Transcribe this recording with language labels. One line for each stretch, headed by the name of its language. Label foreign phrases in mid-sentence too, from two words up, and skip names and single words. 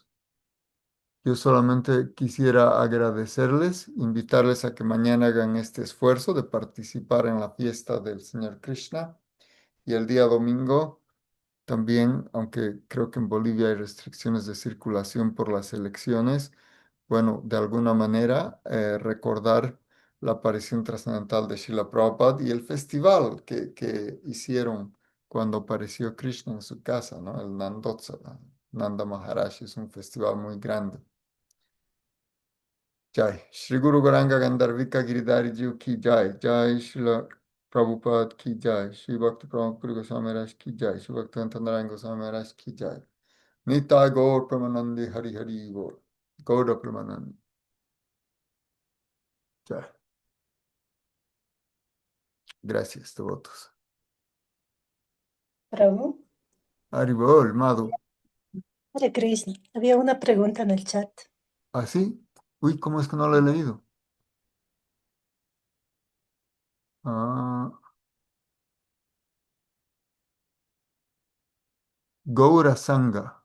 Spanish: Yo solamente quisiera agradecerles, invitarles a que mañana hagan este esfuerzo de participar en la fiesta del Señor Krishna y el día domingo también, aunque creo que en Bolivia hay restricciones de circulación por las elecciones, bueno, de alguna manera recordar la aparición trascendental de Srila Prabhupada y el festival que hicieron cuando apareció Krishna en su casa, ¿no? El Nandotsava. Nanda Maharaj es un festival muy grande.
Sanskrit: Jai. Shri Guru Garanga Gandharvika Giridhari Ji ki jai. Jai Srila Prabhupada ki jai. Shri Bhakti Pramod Puri Goswami Maharaj ki jai. Shri Bhakti Narayan Goswami Maharaj ki jai. Nitai Gaur Pramanandi Hari Hari Gaur. Gaura Pramanandi. Jai.
Spanish: Gracias, devotos. Prabhu,
Sanskrit: Haribol, Madhu. Hare Krishna.
Spanish: Había una pregunta en el chat. ¿Así? Uy, ¿cómo es que no lo he leído? Ah, Gaura Sangha.